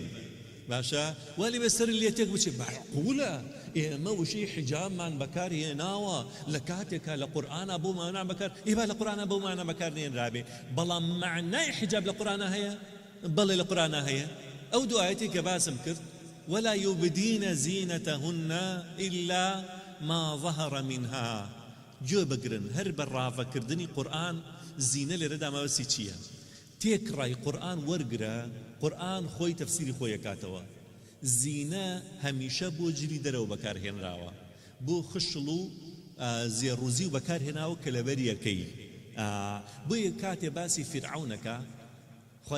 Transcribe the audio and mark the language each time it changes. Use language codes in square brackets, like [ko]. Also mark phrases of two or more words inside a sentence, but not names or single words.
[ckb] باشە والی بەسەر لێ تێک بچێ معقولە ئێمە وشەی حیجابمان بەکارهێناوە لە کاتێکە لە قورئانە بۆ مانا بەکار ئێبا لە قورئانە بۆ مانا بەکارهێنرابێ، بەڵام معنای حیجاب لە قورئانە هەیە؟ بەڵێ لە قورئانە هەیە. ئەو دوو ئاەتی کە باسم کرد [ar] ولا يبدين زينتهن إلا ما ظهر منها. [ckb] گوێ بگرن هەر بە ڕاوەکردنی قورئان زینە لێرەدا مەبەستی چییە؟ تێکڕای قورآن وەرگرە قورآن خۆی تەفسیری خۆی ئەکاتەوە زینە هەمیشە بۆ جلی دەرەوە بەکارهێنراوە بۆ خشڵ و زێڕوزی و بەکارهێناوە کە لەبەری یەکەی بۆیە کاتێ باسی فرعونەکە خوای